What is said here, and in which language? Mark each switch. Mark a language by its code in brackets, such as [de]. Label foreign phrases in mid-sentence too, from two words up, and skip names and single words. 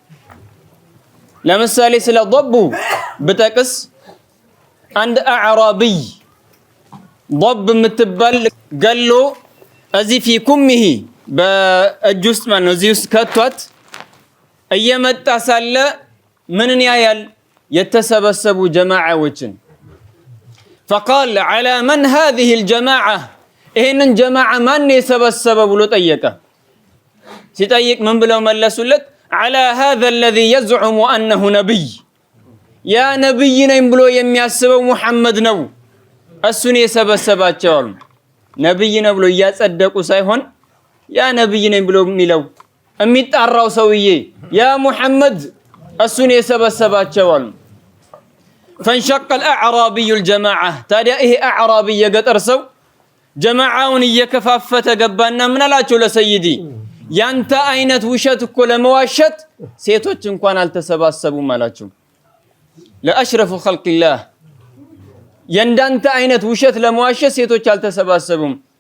[am] ለምሳሌ ስለ ضب ብጠቅስ አንድ አዕራቢይ ضب የምትባል ገሎ እዚህ [ar] في كمه [am] በእጅ ውስጥ ማለት ነው እዚህ ውስጥ ከቷት እየመጣ ሳለ ምንን ያያል? የተሰበሰቡ ጀማዓዎችን [ar] فقال على من هذه الجماعة [am] ይሄንን ጀማዓ ማን የሰበሰበ ብሎ ጠየቀ። ሲጠይቅ ምን ብለው መለሱለት? [ar] على هذا الذي يزعم أنه نبي [am] ያ ነብይ ነኝ ብሎ የሚያስበው ሙሐመድ ነው እሱን የሰበሰባቸው አሉ። ነብይ ነው ብሎ እያጸደቁ ሳይሆን ያ ነብይ ነኝ ብሎ የሚለው የሚጣራው ሰውዬ ያ ሙሐመድ እሱን የሰበሰባቸው አሉ። [ar] فانشق الأعرابي الجماعة [am] ታዲያ ይሄ አዕራቢ የገጠር ሰው ጀማዓውን እየከፋፈተ ገባና ምን አላቸው ለሰይዲ ያንተ አይነት ውሸት እኮ ለመዋሸት ሴቶች እንኳን አልተሰባሰቡም አላቸው። [ar] لأشرف خلق الله [am] የእንዳንተ አይነት ውሸት ለመዋሸት ሴቶች አልተሰባሰቡም